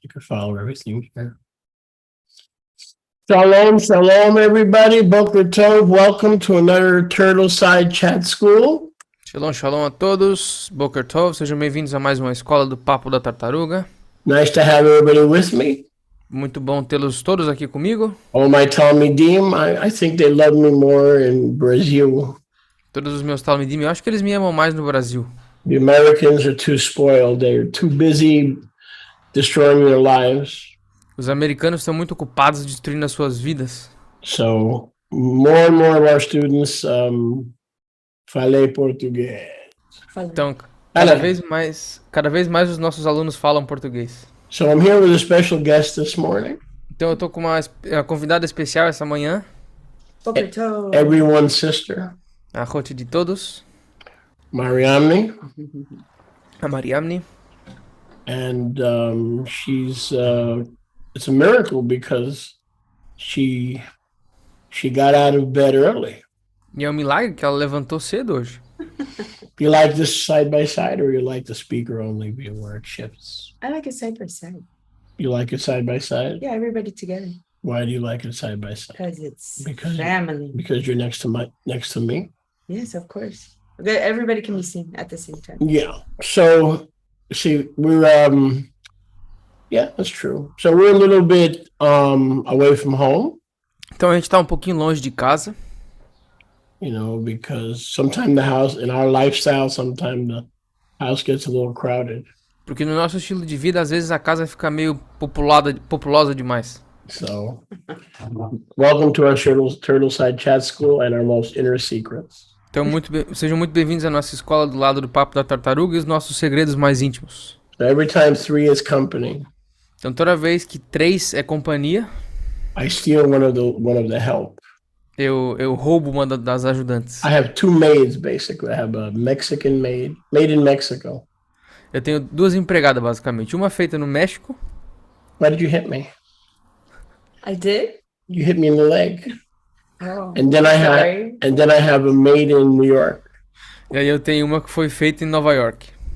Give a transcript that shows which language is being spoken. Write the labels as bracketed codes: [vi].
[en] You can follow everything here. Shalom, shalom, everybody. Boker Tov. Welcome to another Turtle Side Chat School. [pt] Shalom, shalom a todos. Boker Tov, sejam bem-vindos a mais uma escola do Papo da Tartaruga. [en] Nice to have everybody with me. [pt] Muito bom tê-los todos aqui comigo. [en] All my Talmidim, I think they love me more in Brazil. [pt] Todos os meus Talmidim, eu acho que eles me amam mais no Brasil. [en] The Americans are too spoiled. They're too busy destroying their lives. [pt] Os americanos estão muito ocupados destruindo as suas vidas. [en] So more and more of our students [pt] falei português. Então, Olha. cada vez mais os nossos alunos falam português. [en] So I'm here with a special guest this morning. [pt] Então eu tô com uma convidada especial essa manhã, [he] Boker Tov. [en] Everyone's sister, [pt] a Rote de todos, [en] Mariamne. [pt] a Mariamne. [en] And she's it's a miracle because she got out of bed early. [pt] E é um milagre que ela levantou cedo hoje. [en] You like this side by side, or you like the speaker only view where it shifts? I like it side by side. You like it side by side? Yeah, everybody together. Why do you like it side by side? Because it's Because- family. Because you're next to me. Yes, of course. Everybody can be seen at the same time. Yeah. So see, we're yeah, that's true. So we're a little bit away from home, [pt] Então a gente tá um pouquinho longe de casa, [en] you know, because sometimes the house in our lifestyle, sometimes the house gets a little crowded. [pt] porque no nosso estilo de vida às vezes a casa fica meio populosa demais. [en] So welcome to our Turtle Side Chat School and our most inner secrets. [pt] Então sejam muito bem-vindos à nossa escola do lado do Papo da Tartaruga e os nossos segredos mais íntimos. [en] So every time 3 is company, [pt] Então toda vez que 3 é companhia, [en] I steal one of the help. [pt] eu roubo uma das ajudantes. [en] I have 2 maids basically. I have a Mexican maid in Mexico. [pt] Eu tenho duas empregadas, basicamente. Uma feita no México. [en] Why did you hit me? I did? You hit me in the leg. Oh, And then sorry. I have a maid in New York. [pt] E aí eu tenho uma que foi feita em Nova York.